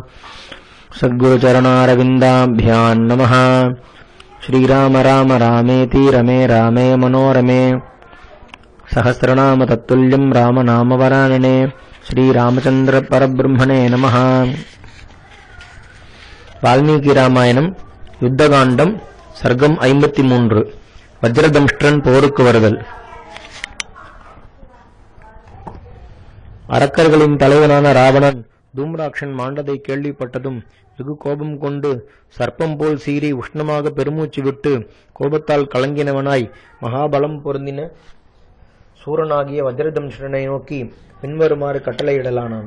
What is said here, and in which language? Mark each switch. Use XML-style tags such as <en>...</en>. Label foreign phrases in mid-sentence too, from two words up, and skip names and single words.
<sa>सद्गुरुचरणारविन्दाभ्यां नमः। श्रीराम राम रामेति रमे रामे मनोरमे सहस्रनाम तत्तुल्यं रामनामवरानने। श्रीरामचंद्र परब्रह्मणे नमः।</sa> <ta>वाल्मीकि रामायणம் யுத்தகாண்டம் சர்க்கம் 53 வஜ்ரதம்ஷ்டிரன் போருக்கு வருதல். அரக்கர்களின் தலைவனான ராவணன் தூம்ராக்ஷன் மாண்டதை கேள்விப்பட்டதும் வெகு கோபம் கொண்டு சர்ப்பம் போல் சீறி உஷ்ணமாக பெருமூச்சு விட்டு கோபத்தால் கலங்கினவனாய் மகாபலம் பொருந்தின சூரனாகிய வஜ்ரதம்ஷ்டிரனை நோக்கி பின்வருமாறு கட்டளையிடலானான்.</ta>